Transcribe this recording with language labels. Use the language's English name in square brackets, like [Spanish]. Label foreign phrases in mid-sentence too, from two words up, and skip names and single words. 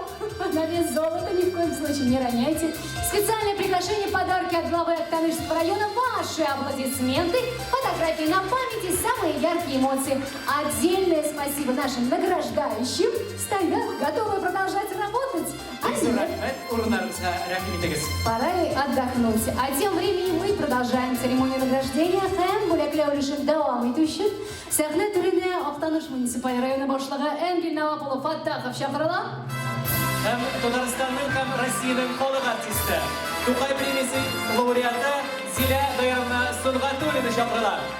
[Russian] На вес золота ни в коем случае не роняйте. Специальное приглашение, подарки от главы Актанышского района, ваши аплодисменты, фотографии на памяти, самые яркие эмоции. Отдельное спасибо нашим награждающим. Стоят, готовы продолжать работать. Пора и отдохнуть. А тем временем мы продолжаем церемонию награждения. [Tatar] Һәм бүләкләү өлешен дәвам итү өчен сәхнә түренә Актаныш муниципаль районы башлыгы Энгель Навапулов Фаттахов чакырыла. Һәм Татарстанның һәм Россиянең халык артисты, Тукай премиясе лауреаты Зилә Даярна Сунгатуллина чакырыла.